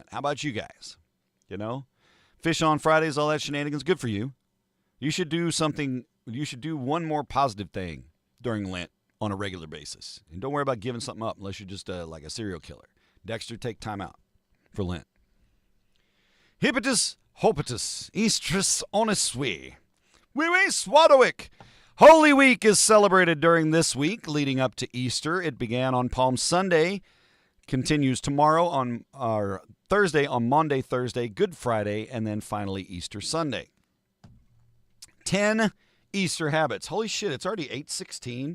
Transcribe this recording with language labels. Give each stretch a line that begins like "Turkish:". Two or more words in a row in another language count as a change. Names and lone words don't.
English: How about you guys? You know? Fish on Fridays, all that shenanigans, good for you. You should do something. You should do one more positive thing during Lent on a regular basis. And don't worry about giving something up unless you're just like a serial killer. Dexter, take time out for Lent. Hippitus, hopitus, Eastris onisui. Wee Swadowick. Holy Week is celebrated during this week leading up to Easter. It began on Palm Sunday, continues tomorrow on our Thursday, on Maundy Thursday, Good Friday, and then finally Easter Sunday. 10 Easter habits. Holy shit, it's already 8:16.